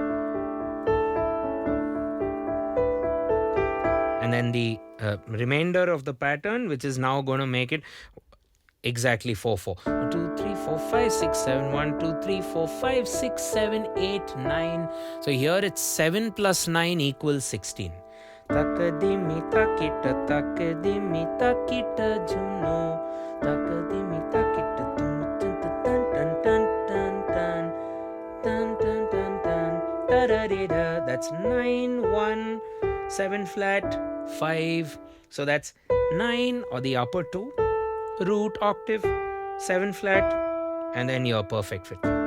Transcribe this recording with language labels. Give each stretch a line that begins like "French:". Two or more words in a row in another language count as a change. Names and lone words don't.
English: And then the remainder of the pattern, which is now going to make it exactly 4/4. 1, 2, 3, 4, 5, 6, 7. 1, 2, 3, 4, 5, 6, 7, 8, 9. So here it's 7 plus 9 equals 16. Takadimi takita takadimi takita juno takadimi takita tum tum tan tan tan tan tan tan tan tan tan tararida. That's 9 1 7 flat 5. So that's 9 or the upper 2, root octave, 7 flat, and then your perfect 5th.